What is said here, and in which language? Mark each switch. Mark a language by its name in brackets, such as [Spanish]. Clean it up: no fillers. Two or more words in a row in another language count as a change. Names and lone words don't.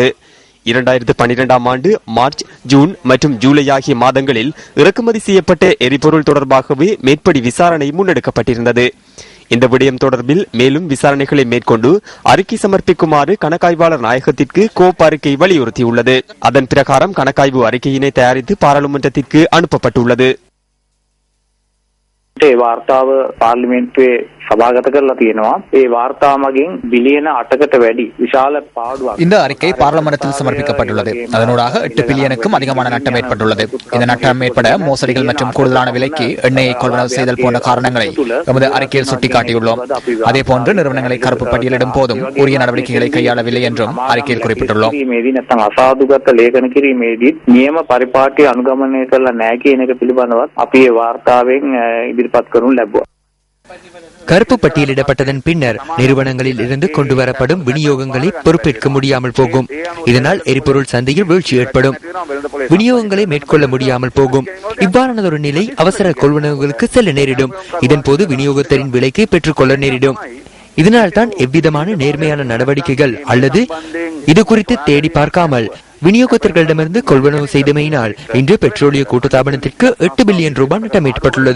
[Tamil] 2012ஆம் ஆண்டு மார்ச், ஜூன் மற்றும் ஜூலை ஆகிய மாதங்களில் இறக்குமதி செய்யப்பட்ட எரிபொருள் தொடர்பாகவே மேற்படி விசாரணை முன்னெடுக்கப்பட்டிருந்தது. இந்த விடயம் தொடர்பில் மேலும் விசாரணைகளை மேற்கொண்டு அறிக்கை சமர்ப்பிக்குமாறு கணக்காய்வாளர் நாயகத்திற்கு கோப் அறிக்கை வலியுறுத்தியுள்ளது. அதன் பிரகாரம் கணக்காய்வு அறிக்கையினை தயாரித்து பாராளுமன்றத்திற்கு அனுப்பப்பட்டுள்ளது. [Sinhala] ඒ වාර්තාව පාර්ලිමේන්තුවේ සභාගත කරලා තියෙනවා. ඒ වාර්තාව මගින් බිලියන 8කට වැඩි විශාල පාඩුවක්. [Tamil] இந்த அறிக்கை பார்லமென்ட்டில் சமர்ப்பிக்கப்பட்டுள்ளது. அதனூடாக 8 பில்லியனுக்கும் அதிகமான நட்டம் ஏற்பட்டுள்ளது. இந்த நட்டம் ஏற்பட மோசடிகள் மற்றும் கூடுதலான விலைக்கு எண்ணெயை கொள்வனவு செய்தல் போன்ற காரணங்களை நமது அறிக்கையில் சுட்டிக்காட்டியுள்ளோம். அதேபோன்று நிறுவனங்களை கருப்பு பட்டியலிடும் போதும் உரிய நடவடிக்கைகளை கையாளவில்லை என்றும் அறிக்கையில் குறிப்பிட்டுள்ளோம். [Sinhala] අසාධුගත ලේඛන කිරීමේදී නියම පරිපාටිය අනුගමනය කරලා නැහැ කියන එක පිළිබඳව අපි ඒ වාර්තාවෙන් ඉදිරිපත් කරනු ලැබුවා. [Tamil] கருப்பு பட்டியலிடப்பட்டதன் பின்னர் நிறுவனங்களில் இருந்து கொண்டு வரப்படும் விநியோகங்களை பொறுப்பேற்க முடியாமல் போகும். இதனால் எரிபொருள் சந்தையில் வீழ்ச்சி ஏற்படும். விநியோகங்களை மேற்கொள்ள முடியாமல் போகும். இவ்வாறானதொரு நிலை அவசர கொள்வனவுகளுக்கு செல்ல நேரிடும். இதன் போது விநியோகத்தரின் விலைக்கு பெற்றுக்கொள்ள நேரிடும். இதனால் தான் எவ்விதமான நேர்மையான நடவடிக்கைகள் அல்லது இது குறித்து தேடி பார்க்காமல் விநியோகத்தர்களிடமிருந்து கொள்வனவு செய்தமையினால் இன்று பெட்ரோலிய கூட்டுத்தாபனத்திற்கு 8 பில்லியன் ரூபாய் நட்டம் ஏற்பட்டுள்ளது.